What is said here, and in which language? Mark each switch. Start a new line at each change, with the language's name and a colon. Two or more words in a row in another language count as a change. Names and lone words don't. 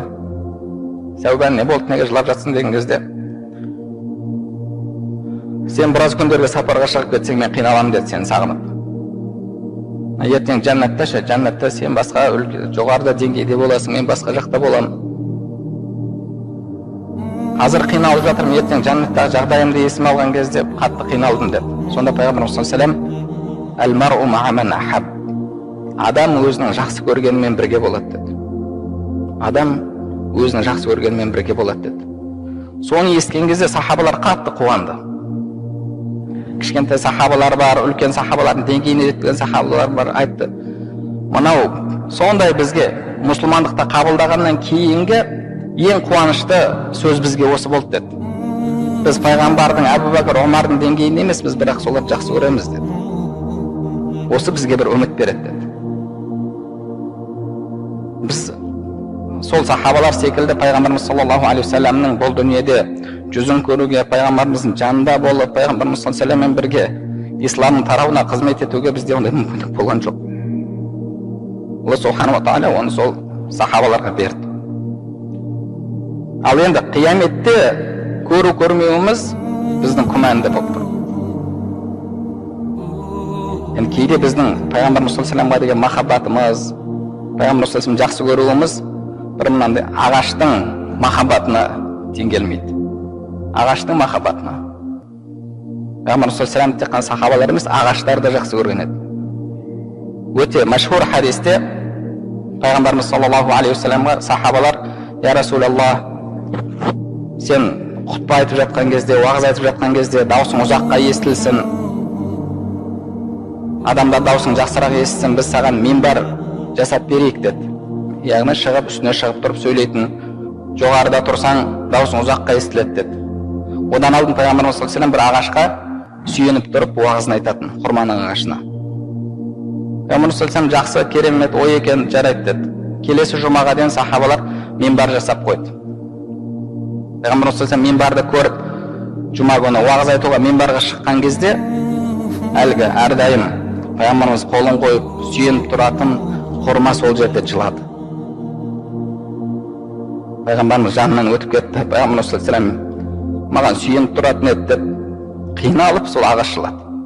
Kazakh: Саубан, не болды, неге жылап жатсың деген кезде, сен біраз күндерге сапарға шығып кетсең, мен қиналамын деді, сені сағынып. Ертең жәннатта сен басқа жоғарыда деңгейде боласың, мен басқа жақта боламын. Қазір қиналып жатырмын, ертең жәннаттағы жағдайымды есіме алған кезде қатты қиналдым деді. Сонда пайғамбарымыз
Arabic: صلى الله عليه وسلم, المرء مع من أحب,
Kazakh: адам өзінің жақсы көргенімен бірге болады деді. Адам өзінің жақсы көргенімен бірге болады деді. Соны естіген кезде сахабалар қатты қуанды. Кішкентай сахабалар бар, үлкен сахабалардың деңгейіне жеткен сахабалар бар, айтты, мынау сондай бізге мұсылмандықта қабылдағаннан кейінгі ең қуанышты сөз бізге осы болды деді. Біз пайғамбардың, Әбу Бәкір, Омардың деңгейінде емес, біз бірақ соларды жақсы көреміз деді. Осы бізге бір үміт береді деді. Біз сол сахабалар секілді пайғамбарымыз
Arabic: صلى الله عليه وسلم
Kazakh: бұл дүниеде жүзін көруге, пайғамбарымыздың жанында болып, пайғамбарымыз
Arabic: صلى الله عليه وسلم
Kazakh: бірге исламның тарауына қызмет етуге бізде ондай мүмкіндік болған жоқ. Алла
Arabic: سبحانه وتعالى
Kazakh: оны сол сахабаларға берді. Ал енді қияметте көру-көрмеуіміз біздің күмәнді болып тұр. Енді кейде біздің пайғамбарымыз
Arabic: صلى الله عليه وسلم
Kazakh: деген махаббатымыз, пайғамбарымыз
Arabic: صلى الله عليه وسلم
Kazakh: жақсы көруіміз бір мынандай ағаштың махаббатына тең келмейді. Ағаштың махаббатына. Пайғамбарымыз
Arabic: صلى الله عليه وسلم
Kazakh: тек қана сахабалар емес, ағаштарды жақсы көрген еді. Өте мәшһүр хадисте пайғамбарымыз
Arabic: صلى الله عليه وسلم
Kazakh: сахабалар,
Arabic: يا رسول الله,
Kazakh: сен құтпа айтып жатқан кезде, уағыз айтып жатқан кезде даусың ұзаққа естілсін, адамдар даусың жақсырақ естісін, біз саған минбар жасап берейік деді. Яғни шығып, үстіне шығып тұрып сөйлейтін, жоғарыда тұрсаң даусың ұзаққа естіледі деді. Одан алдын пайғамбарымыз
Arabic: صلى الله عليه وسلم
Kazakh: бір ағашқа сүйеніп тұрып уағызын айтатын, құрманың ағашына. Пайғамбарымыз
Arabic: صلى الله عليه وسلم
Kazakh: жақсы, керемет ой екен, жарайды деді. Келесі жұмаға дейін сахабалар минбар жасап қойды. Пайғамбарымыз
Arabic: صلى الله عليه وسلم
Kazakh: минбарды көріп, жұма күні уағыз айтуға минбарға шыққан кезде, әлгі әрдайым пайғамбарымыз қолын қойып сүйеніп тұратын құрма сол жерде жылады. Пайғамбарымыз жанынан өтіп кетті. Пайғамбарымыз
Arabic: صلى الله عليه وسلم
Kazakh: маған сүйеніп тұратын еді деп қиналып сол ағаш жылады.